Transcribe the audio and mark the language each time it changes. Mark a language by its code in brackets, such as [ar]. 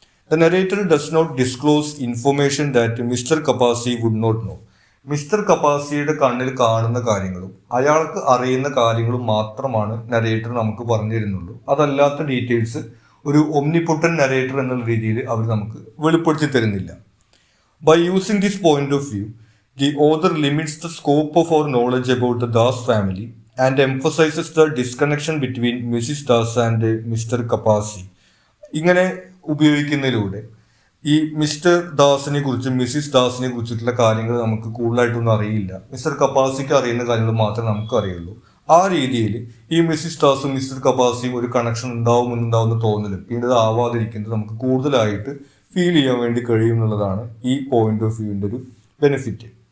[en] The narrator does not disclose information that mister Kapasi would not know. [ml] Mister കപ്പാസിയുടെ കണ്ണിൽ കാണുന്ന കാര്യങ്ങളും അയാൾക്ക് അറിയുന്ന കാര്യങ്ങളും മാത്രമാണ് നരേറ്റർ നമുക്ക് പറഞ്ഞു തരുന്നുള്ളൂ. അതല്ലാത്ത ഡീറ്റെയിൽസ് ഒരു ഒംനിപൊട്ടൻ നരേറ്റർ എന്നുള്ള രീതിയിൽ അവർ നമുക്ക് വെളിപ്പെടുത്തി തരുന്നില്ല. [en] By using this point of view the author limits the scope of our knowledge about the Das family and emphasizes the disconnection between Mrs. Das and Mr. Kapasi. [ml] ഇങ്ങനെ ഉപയോഗിക്കുന്നതിലൂടെ ഈ മിസ്റ്റർ ദാസിനെ കുറിച്ചും മിസ്സിസ് ദാസിനെ കുറിച്ചിട്ടുള്ള കാര്യങ്ങൾ നമുക്ക് കൂടുതലായിട്ടൊന്നും അറിയില്ല. മിസ്റ്റർ കപ്പാസിക്ക് അറിയുന്ന കാര്യങ്ങൾ മാത്രമേ നമുക്ക് അറിയുള്ളൂ. ആ രീതിയിൽ ഈ മിസ്സിസ് ദാസും മിസ്റ്റർ കപ്പാസിയും ഒരു കണക്ഷൻ ഉണ്ടാവുമെന്നുണ്ടാവുന്ന തോന്നലും പിന്നീട് ആവാതിരിക്കുന്നത് നമുക്ക് കൂടുതലായിട്ട് ഫീൽ ചെയ്യാൻ വേണ്ടി കഴിയും എന്നുള്ളതാണ് ഈ പോയിന്റ് ഓഫ് വ്യൂവിൻ്റെ ഒരു ബെനിഫിറ്റ്.